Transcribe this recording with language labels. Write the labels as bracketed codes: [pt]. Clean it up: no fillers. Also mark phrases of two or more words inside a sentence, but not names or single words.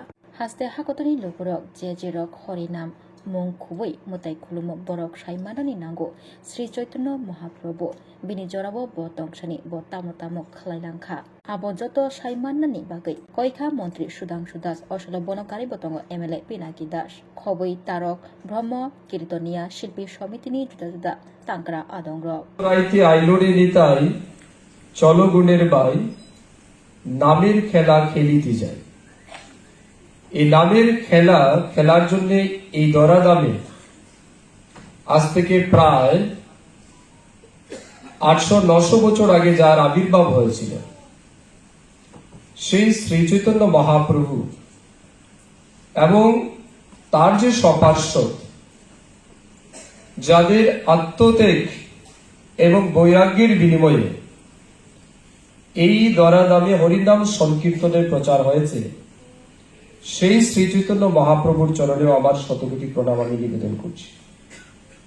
[trp] haste hakotoni lokorok je rok horinam mung khubui mutai khulumo borok saimanani nango Sri Chaitanya Mahaprabhu bini jorabo bo tongshani bo tamo khlailangkha abo joto saimanani bagai koikha montri Sudangshu Das osalo bonokari botongo MLA Pinaki Das khobui tarok brahma kirtoniya shilpi samitini juda tankra adongro [bn] রাইতে আইলোরে নিতাই চলো গুণের বাই নামের খেলা খেলিতে যায় এই নামের খেলার জন্য এই দরাদামে আজ থেকে প্রায় 800-900 বছর আগে যার আবির্ভাব হয়েছিল সেই শ্রী চৈতন্য মহাপ্রভু এবং তার যে সপার্ষদ যাদের আত্মত্যাগ এবং বৈরাগ্যের বিনিময়ে এই দরাদামে হরিনাম সংকীর্তনের প্রচার হয়েছে সেই শ্রী চৈতন্য মহাপ্রভুর চরণেও আমার শতকোটি প্রণাম আমি নিবেদন করছি।